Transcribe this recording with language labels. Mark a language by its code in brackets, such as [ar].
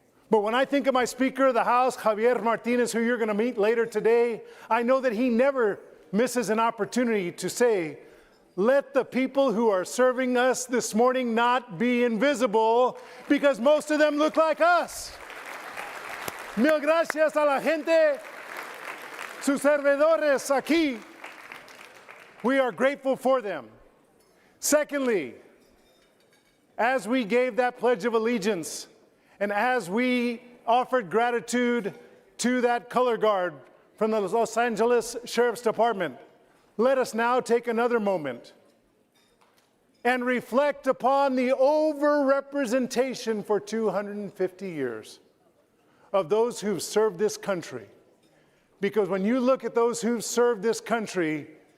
[en] But when I think of my Speaker of the House, Javier Martinez, who you're going to meet later today, I know that he never misses an opportunity to say, let the people who are serving us this morning not be invisible, because most of them look like us. [es] Mil gracias a la gente, sus servidores aquí. [en] We are grateful for them. Secondly, as we gave that Pledge of Allegiance, and as we offered gratitude to that color guard from the Los Angeles Sheriff's Department, let us now take another moment and reflect upon the overrepresentation for 250 years of those who've served this country. Because when you look at those who've served this country,